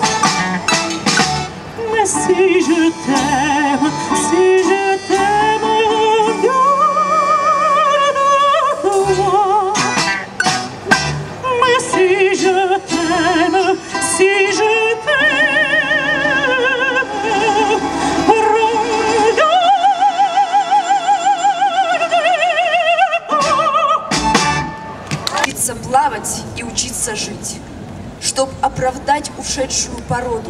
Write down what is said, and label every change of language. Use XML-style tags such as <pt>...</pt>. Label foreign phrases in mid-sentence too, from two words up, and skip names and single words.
<fr>Mais si je t'aime, garde à toi. Mais si je t'aime,</fr> <ru>плавать и учиться жить, чтоб оправдать ушедшую породу,</ru>